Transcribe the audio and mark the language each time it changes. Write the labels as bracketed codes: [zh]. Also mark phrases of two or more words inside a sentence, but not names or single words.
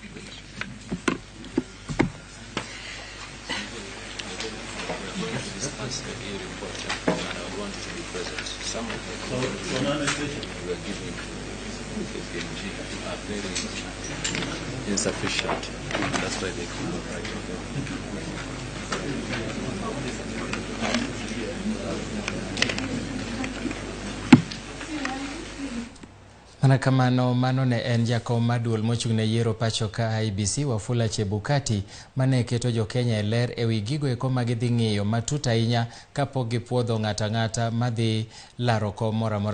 [en] Some of the we are giving are very insufficient. That's why they cannot write [luo] Mana kamano mano ne en jakom maduol mochung' ne yiero pacho ka IBC Wafula Chebukati mane keto jo Kenya e ler ewi gigo eko magidhi ng'iyo matut ahinya kapok gipuodho ng'ata madhi laro kom moro amora.